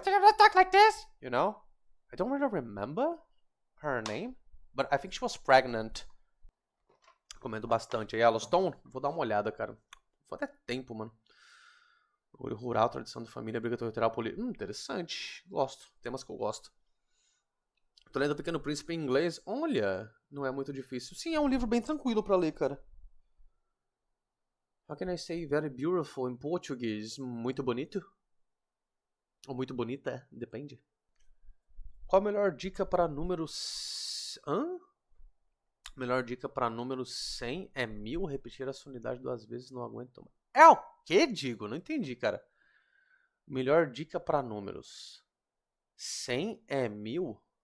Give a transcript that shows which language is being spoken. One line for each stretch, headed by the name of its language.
English: They don't talk like this, you know? I don't really remember her name, but I think she was pregnant.
Portuguese: Comendo bastante. Aí, Yellowstone, vou dar uma olhada, cara. Foi até tempo, mano. Olho rural, tradição de família, briga territorial, política. Interessante. Gosto. Temas que eu gosto. Tô lendo Pequeno Príncipe em inglês. Olha, não é muito difícil. Sim, é um livro bem tranquilo pra ler, cara.
English: How can I say very beautiful in Portuguese?
Portuguese: Muito bonito? Ou muito bonita? Depende. Qual a melhor dica para números... Hã? Melhor dica para número 100 é 1000. Repetir essa unidade 2 vezes, não aguento mais. É o quê, Digo? Não entendi, cara. Melhor dica para números. 100 é 1000?